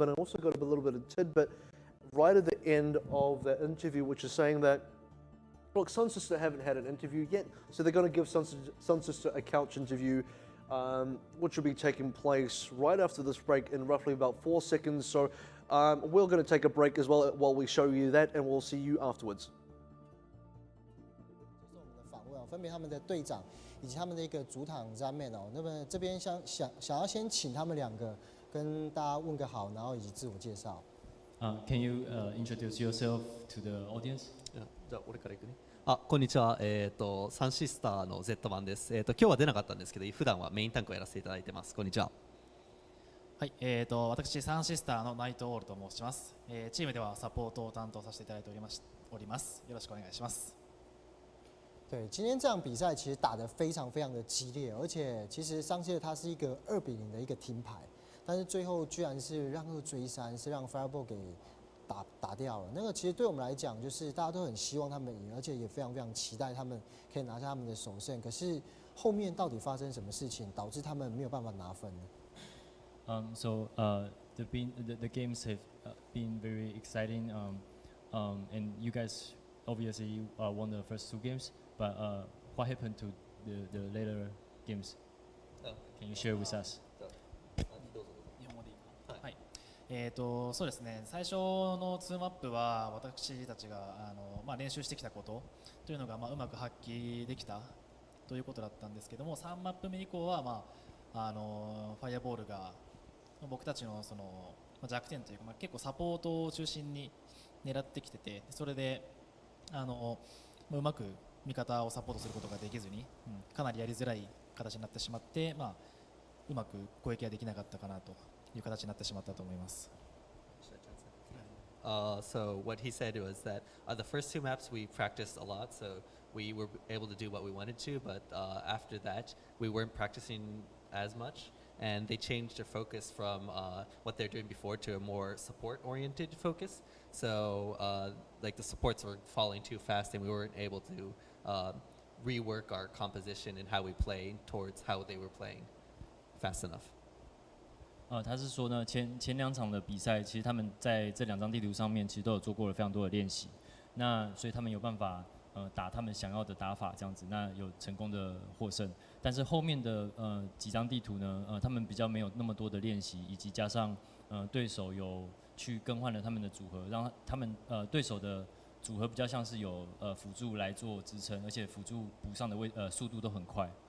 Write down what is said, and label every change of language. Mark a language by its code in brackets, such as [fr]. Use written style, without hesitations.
[en] And I also got a little bit of tidbit right at the end of that interview, which is saying that, look, SunSister haven't had an interview yet, so they're going to give SunSister a couch interview, which will be taking place right after this break in roughly about 4 seconds. So we're going to take a break as well while we show you that, and we'll see you afterwards. [zh] 这是我们的访问分别他们的队长以及他们的一个主场 Zaman 哦。那么这边想要先请他们两个跟大家问个好，然后以及自我介绍。 [en] Can you introduce yourself to the audience? [ja] じゃあ俺から行くね。こんにちは。サンシスターの Z 版です。今日は出なかったんですけど、普段はメインタンクをやらせていただいてます。こんにちは。はい、私サンシスターのナイトオールと申します。チームではサポートを担当させていただいております。よろしくお願いします。 [zh] 对，今天这场比赛其实打得非常非常的激烈，而且其实上届它是一个2-0的一个停牌，但是最后居然是让2追3，是让 Fireball 给打掉了。那个其实对我们来讲，就是大家都很希望他们赢，而且也非常非常期待他们可以拿下他们的首胜。可是后面到底发生什么事情，导致他们没有办法拿分呢 [en] ？So the games have been very exciting, and you guys obviously won the first 2 games. But what happened to the later games? Can you share with us? [ja] はい。そうですね。最初の2マップは私たちが練習してきたことというのがうまく発揮できたということだったんですけども、3マップ目以降はファイアボールが僕たちのその弱点というか、結構サポートを中心に狙ってきてて、それでうまく味方をサポートすることができずに、かなりやりづらい形になってしまって、うまく攻撃ができなかったかなという形になってしまったと思います。 [en] So what he said was that the first 2 maps we practiced a lot, so we were able to do what we wanted to, but after that we weren't practicing as much, and they changed their focus from what they're doing before to a more support-oriented focus. So like the supports were falling too fast, and we weren't able to rework our composition and how we play towards how they were playing fast enough. [zh] 他是说呢，前2场的比赛，其实他们在这2张地图上面，其实都有做过了非常多的练习。那所以他们有办法打他们想要的打法这样子，那有成功的获胜。但是后面的几张地图呢，他们比较没有那么多的练习，以及加上对手有去更换了他们的组合，让他们对手的组合比较像是有辅助来做支撑，而且辅助补上的速度都很快。